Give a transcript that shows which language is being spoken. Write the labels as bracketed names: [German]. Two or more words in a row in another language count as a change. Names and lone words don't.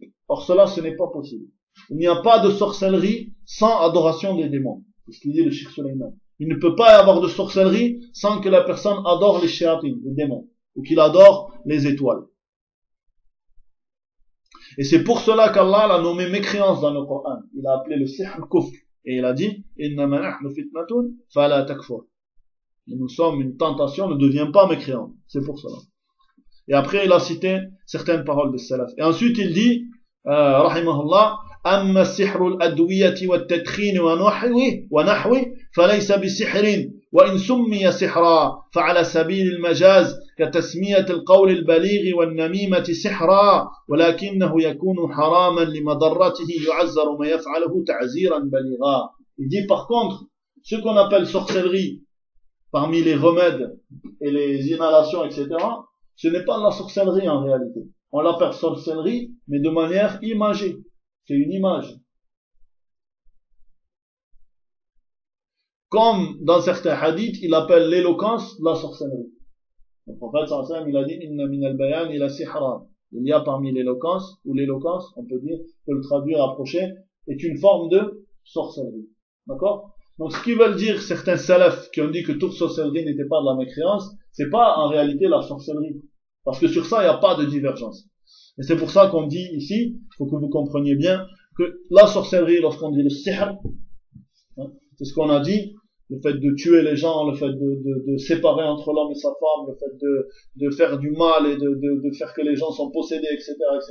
[French] Or cela, ce n'est pas possible. Il n'y a pas de sorcellerie sans adoration des démons. C'est ce qu'il dit le Cheikh Suleiman. Il ne peut pas y avoir de sorcellerie sans que la personne adore les shayatin, les démons, ou qu'il adore les étoiles. Et c'est pour cela qu'Allah l'a nommé mécréance dans le Coran. Il a appelé le [Arabic] سحر كفر. [French] Et il a dit, [Arabic] إنما نحن فتنة فلا تكفر. [French] Et nous sommes une tentation, ne devient pas mécréant. C'est pour cela. Et après, il a cité certaines paroles des salaf. Et ensuite, il dit, [Arabic] rahimahullah, أما السحر الأدوية والتدخين ونحوه فليس بسحر وإن سمي سحرا فعلى سبيل المجاز كتسمية القول البليغ والنميمة سحرا ولكنه يكون حراما لمضرته يعزر ما يفعله تعزيرا بليغا. [French] Il dit par contre, ce qu'on appelle sorcellerie parmi les remèdes et les inhalations, etc., ce n'est pas de la sorcellerie en réalité. On l'appelle sorcellerie, mais de manière imagée. C'est une image. Comme dans certains hadiths, il appelle l'éloquence la sorcellerie. Le prophète [Arabic] صلى الله عليه وسلم, [French] il a dit [Arabic] إن من البيان إلا سحرا. [French] Il y a parmi l'éloquence, ou l'éloquence, on peut dire, peut le traduire, approcher, est une forme de sorcellerie. D'accord? Donc ce qu'ils veulent dire certains salafs qui ont dit que toute sorcellerie n'était pas de la mécréance, c'est pas en réalité la sorcellerie. Parce que sur ça, il n'y a pas de divergence. Et c'est pour ça qu'on dit ici, il faut que vous compreniez bien, que la sorcellerie, lorsqu'on dit le sihr, c'est ce qu'on a dit, le fait de tuer les gens, le fait de séparer entre l'homme et sa femme, le fait de faire du mal et de faire que les gens sont possédés, etc., etc.